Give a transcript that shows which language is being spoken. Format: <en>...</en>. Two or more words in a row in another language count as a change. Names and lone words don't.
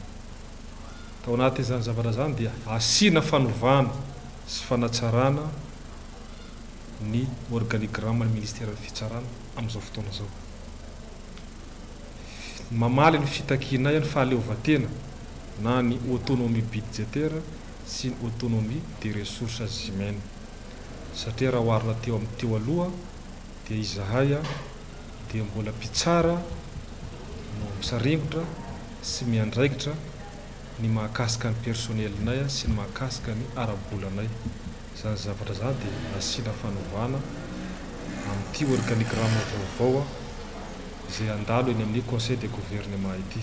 <mg>Tao anatin'izany zavatra zany dia asiana fanovana sy fanatsarana ny organigramme ny ministera ny fitsarana amin'izao fotoana zao. Mamaly ny fitakianay ny fahaleovan-tena na ny</mg> <fr>autonomie budgétaire</fr> <mg>sy ny</mg> <fr>autonomie des ressources</fr> <mg>humaines satria raha oharina teo amin'ny teo aloha dia izahay dia mbola mpitsara no misarengotra sy miandraikitra ny mahakasika ny personnelnay sy ny mahakasika ny arabolanay zany zavatra zany dia asiana fanovana amin'ity organigramme vaovao izay andalo eny amin'ny</mg> <fr>conseil de gouvernement</fr> <mg>ity.</mg>